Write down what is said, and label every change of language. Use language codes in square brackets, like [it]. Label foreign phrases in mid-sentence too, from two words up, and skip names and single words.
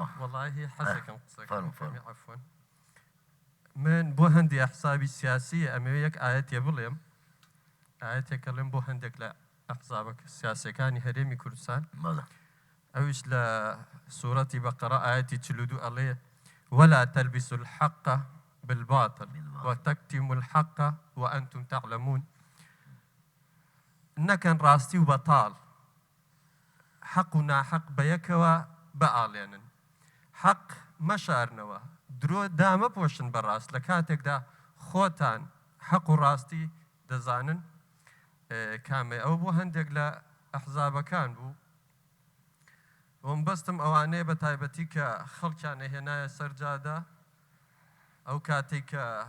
[ckb] وەڵاهی حەزەکەم قسەکەمی عەفوەن من بۆ هەندی ئەحزابی سیاسی ئەمەوێ یەک ئایەتێ بڵێم ئایەتێکە لێم بۆ هەندێک لە ئەحزابە سیاسیەکانی هەرێمی کوردستان ئەویش لە سوورەتی بەقەرە ئایەتی 42 ئەڵێ [ar] ولا تلبسوا الحق بالباطل وتكتموا الحق وأنتم تعلمون [ckb] نەکەن ڕاستی و بەتاڵ حەق و ناحەق بە یەکەوە بەئاڵێنن حەق مەشارنەوە درۆ دامە پۆشن بەڕاست لە کاتێکدا خۆتان حەق و ڕاستی دەزانن کامێ ئەو بۆ هەندێک لە ئەحزابەکان بوو وم بەستم ئەوانەیە بە تایبەتی کە خەڵکیان هێنایە سەرجادا ئەو کاتێک کە